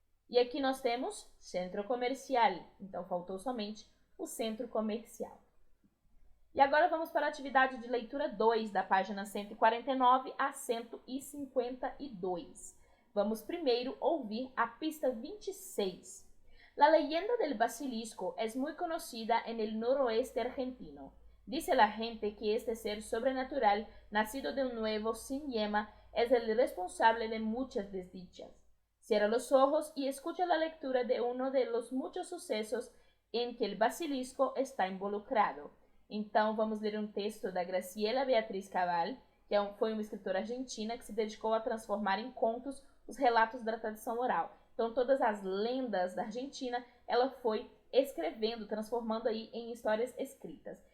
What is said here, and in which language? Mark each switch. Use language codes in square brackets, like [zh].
[pt] E aqui nós temos centro comercial. Então, faltou somente o centro comercial. E agora vamos para a atividade de leitura 2, da página 149 a 152. Vamos primeiro ouvir a pista 26. [es] La leyenda del basilisco es muy conocida en el noroeste argentino. Dice la gente que este ser sobrenatural, nacido de un huevo sin yema, es el responsable de muchas desdichas. Cierra los ojos y escucha la lectura de uno de los muchos sucesos en que el basilisco está involucrado. [pt] Então, vamos ler um texto da Graciela Beatriz Cabal, que foi uma escritora argentina que se dedicou a transformar em contos os relatos da tradição oral. Então, todas as lendas da Argentina, ela foi escrevendo, transformando aí em histórias escritas.